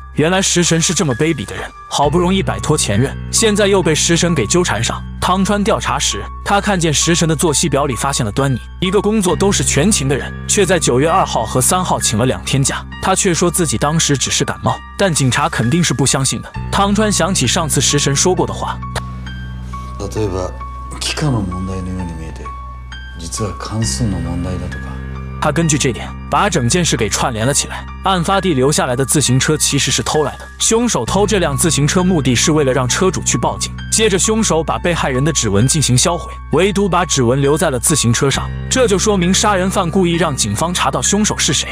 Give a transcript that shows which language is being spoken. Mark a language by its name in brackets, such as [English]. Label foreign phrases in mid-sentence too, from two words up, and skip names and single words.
[Chinese] 原来食神是这么卑鄙的人，好不容易摆脱前任，现在又被食神给纠缠上。汤川调查时，他看见食神的作息表里发现了端倪，一个工作都是全勤的人，却在9月2号和3号请了2天假。他却说自己当时只是感冒，但警察肯定是不相信的。汤川想起上次食神说过的话， [Japanese] 例えば幾何の問題のように見えて、実は関数の問題だとか。 [Chinese] 他根据这点把整件事给串联了起来。案发地留下来的自行车其实是偷来的，凶手偷这辆自行车目的是为了让车主去报警。接着凶手把被害人的指纹进行销毁，唯独把指纹留在了自行车上，这就说明杀人犯故意让警方查到凶手是谁。